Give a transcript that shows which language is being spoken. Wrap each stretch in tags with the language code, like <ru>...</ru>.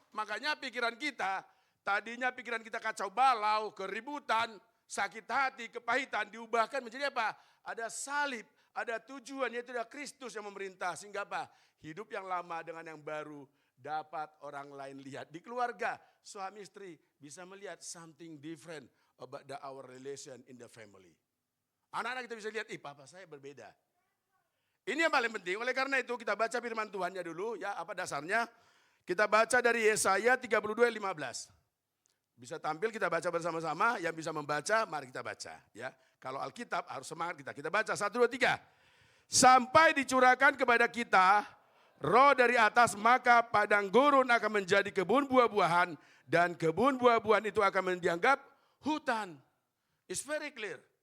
<id>Makanya pikiran kita, tadinya pikiran kita kacau balau, keributan, sakit hati, kepahitan diubahkan menjadi apa? Ada salib, ada tujuan yaitu ada Kristus yang memerintah. Sehingga apa? Hidup yang lama dengan yang baru dapat orang lain lihat. Di keluarga, suami istri bisa melihat</id> <en>something different about our relation in the family.</en> <id>Anak-anak kita bisa lihat, papa saya berbeda. Ini yang paling penting. Oleh karena itu kita baca firman Tuhannya dulu ya, apa dasarnya? Kita baca dari Yesaya 32:15. Bisa tampil kita baca bersama-sama, yang bisa membaca mari kita baca ya. Kalau Alkitab harus semangat kita. Kita baca 1, 2, 3. Sampai dicurahkan kepada kita roh dari atas, maka padang gurun akan menjadi kebun buah-buahan dan kebun buah-buahan itu akan dianggap hutan.</id> <en>It's very clear.</en>